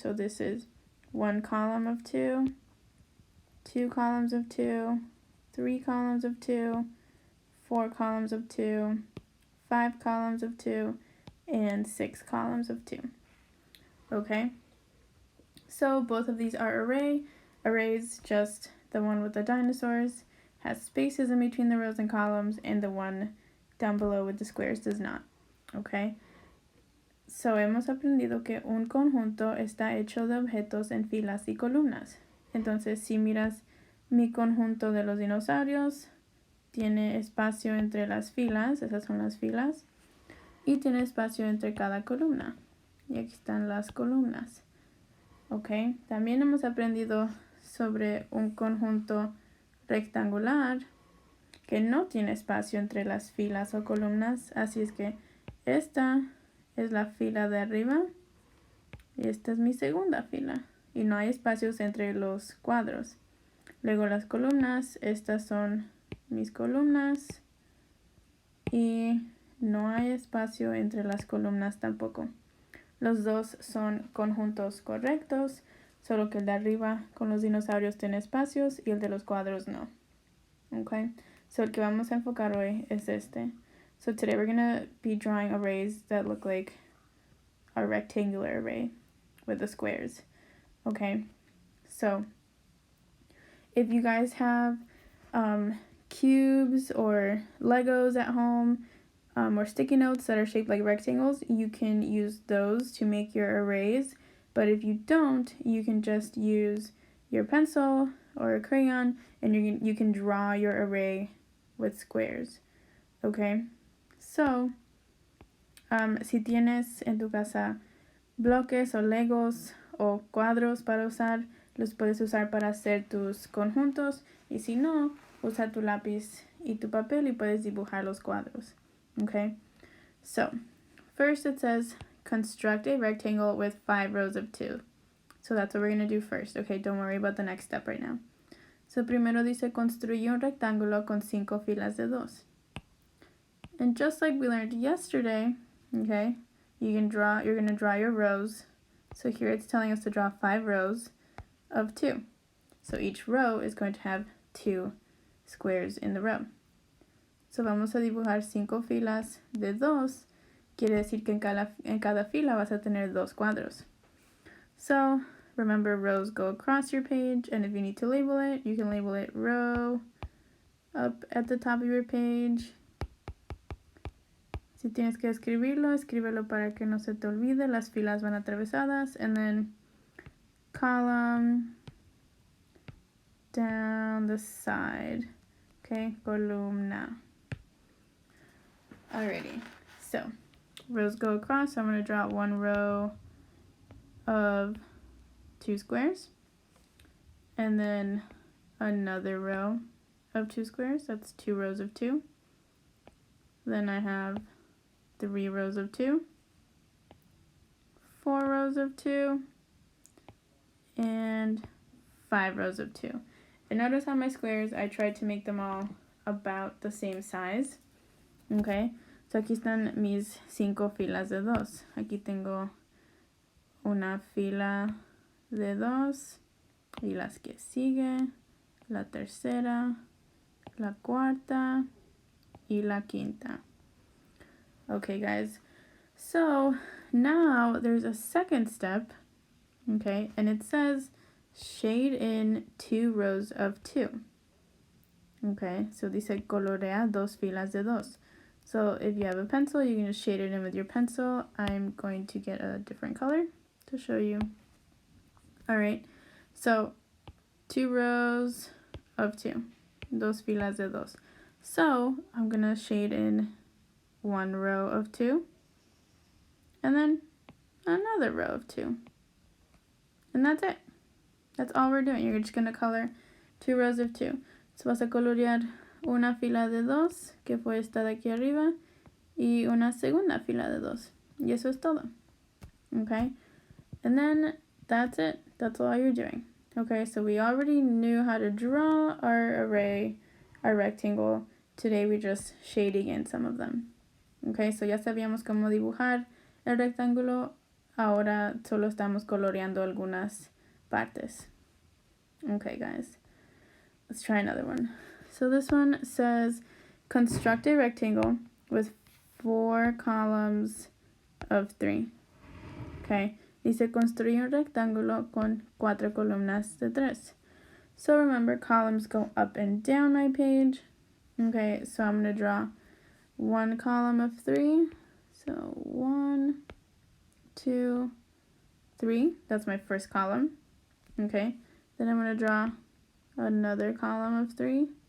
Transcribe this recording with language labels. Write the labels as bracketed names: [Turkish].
[English] So this is one column of two, two columns of two, three columns of two, four columns of two, five columns of two, and six columns of two. Okay, so both of these are arrays, just the one with the dinosaurs has spaces in between the rows and columns, and the one down below with the squares does not. [Spanish] Okay, so hemos aprendido que un conjunto está hecho de objetos en filas y columnas. Entonces, si miras mi conjunto de los dinosaurios, tiene espacio entre las filas, esas son las filas, y tiene espacio entre cada columna. Y aquí están las columnas. Ok, también hemos aprendido sobre un conjunto rectangular que no tiene espacio entre las filas o columnas, así es que esta es la fila de arriba y esta es mi segunda fila y no hay espacios entre los cuadros. Luego las columnas, estas son mis columnas y no hay espacio entre las columnas tampoco. Los dos son conjuntos correctos, solo que el de arriba con los dinosaurios tiene espacios y el de los cuadros no. Okay, so el que vamos a enfocar hoy es este. [English] So today we're going to be drawing arrays that look like a rectangular array with the squares. Okay, so if you guys have cubes or Legos at home, or sticky notes that are shaped like rectangles, you can use those to make your arrays. But if you don't, you can just use your pencil or a crayon, and you can draw your array with squares. [Spanish] Okay, so si tienes en tu casa bloques o Legos o cuadros para usar, los puedes usar para hacer tus conjuntos, y si no, usa tu lápiz y tu papel y puedes dibujar los cuadros. [English] Okay, so first it says construct a rectangle with 5 rows of 2. So that's what we're going to do first. Okay, don't worry about the next step right now. [Spanish] So primero dice construye un rectángulo con 5 filas de 2. [English] And just like we learned yesterday, okay, you're going to draw your rows. So here it's telling us to draw 5 rows of 2. So each row is going to have 2 squares in the row. [Spanish] So vamos a dibujar 5 filas de 2. Quiere decir que en cada fila vas a tener 2 cuadros. [English] So remember, rows go across your page, and if you need to label it, you can label it row up at the top of your page. [Spanish] Si tienes que escribirlo, escríbelo para que no se te olvide. Las filas van atravesadas. [English] And then column down the side. Okay, columna. Alrighty, so rows go across. So I'm going to draw one row of 2 squares. And then another row of 2 squares. That's 2 rows of 2. Then I have 3 rows of 2, 4 rows of 2, and 5 rows of 2. And notice on my squares, I tried to make them all about the same size. [Spanish] Okay, so aquí están mis 5 filas de 2. Aquí tengo una fila de 2, y las que sigue, la tercera, la cuarta, y la quinta. [English] Okay, guys. So now there's a second step, okay, and it says shade in 2 rows of 2. Okay, so [Spanish] dice colorea dos filas de dos. [English] So if you have a pencil, you can just shade it in with your pencil. I'm going to get a different color to show you. All right, so 2 rows of 2, [Spanish] dos filas de dos. [English] So I'm gonna shade in 1 row of 2, and then another row of 2, and that's it. That's all we're doing. You're just gonna color 2 rows of 2. [Spanish] So vas a colorear una fila de 2, que fue esta de aquí arriba, y una segunda fila de 2. Y eso es todo. [English] Okay? And then that's it. That's all you're doing. Okay, so we already knew how to draw our array, our rectangle. Today we're just shading in some of them. [Spanish] Okay, so ya sabíamos cómo dibujar el rectángulo. Ahora solo estamos coloreando algunas partes. [English] Okay, guys. Let's try another one. So this one says, construct a rectangle with 4 columns of 3. Okay. [Spanish] Dice, construye un rectángulo con 4 columnas de 3. [English] So remember, columns go up and down my page. Okay, so I'm going to draw 1 column of 3. So 1, 2, 3. That's my first column. Okay. Then I'm going to draw another column of 3.